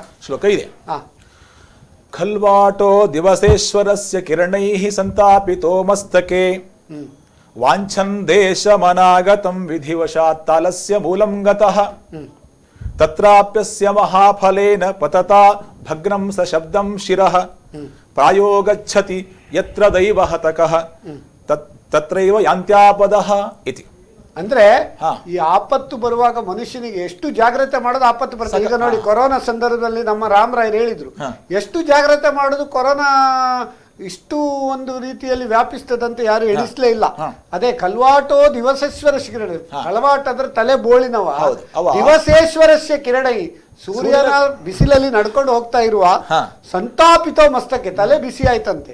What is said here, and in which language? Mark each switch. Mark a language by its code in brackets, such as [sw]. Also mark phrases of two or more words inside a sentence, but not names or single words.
[kn] ಶ್ಲೋಕ ಇದೆ. [sa] ಖಲ್ವಾಟೋ ದಿವಸೇಶ್ವರಸ್ಯ ಕಿರಣೈಃ ಸಂತಾಪಿತೋ ಮಸ್ತಕೆ ವಾಂಛನ್ ದೇಶಮನಾಗತಂ ವಿಧಿವಶಾತ್ ತಾಲಸ್ಯ ಮೂಲಂ ಗತಃ ತತ್ರಾಪ್ಯಸ್ಯ ಮಹಾಫಲೇನ ಪತತಾ ಭಗ್ನಂ ಸ ಶಬ್ದಂ ಶಿರಃ ಪ್ರಾಯೋ ಗಚ್ಚತಿ ಯತ್ರ ದೈವ ಹತಕಃ ತತ್ರೈವ ಯಾಂತ್ಯಾಪದಃ ಇತಿ. [kn] ಅಂದ್ರೆ ಈ ಆಪತ್ತು ಬರುವಾಗ ಮನುಷ್ಯನಿಗೆ ಎಷ್ಟು ಜಾಗ್ರತೆ ಮಾಡೋದು ಆಪತ್ತು ಬರ್ತದೆ. ಈಗ ನೋಡಿ, ಕೊರೋನಾ ಸಂದರ್ಭದಲ್ಲಿ ನಮ್ಮ ರಾಮರಾಯರು ಹೇಳಿದ್ರು, ಎಷ್ಟು ಜಾಗ್ರತೆ ಮಾಡೋದು, ಕೊರೋನಾ ಇಷ್ಟು ಒಂದು ರೀತಿಯಲ್ಲಿ ವ್ಯಾಪಿಸ್ತದಂತೆ ಯಾರು ಎಣಿಸ್ಲೇ ಇಲ್ಲ. ಅದೇ [sa] ಕಲ್ವಾಟೋ ದಿವಸೇಶ್ವರಸ್ಯ ಕಿರಣ, [kn] ಕಲ್ವಾಟ ಅಂದ್ರೆ ತಲೆ ಬೋಳಿನವ, [sa] ದಿವಸೇಶ್ವರಸ್ಯ ಕಿರಣೈ, [kn] ಸೂರ್ಯನ ಬಿಸಿಲಲ್ಲಿ ನಡ್ಕೊಂಡು ಹೋಗ್ತಾ ಇರುವ [sa] ಸಂತಾಪಿತೋ ಮಸ್ತಕ್ಕೆ, [kn] ತಲೆ ಬಿಸಿ ಆಯ್ತಂತೆ.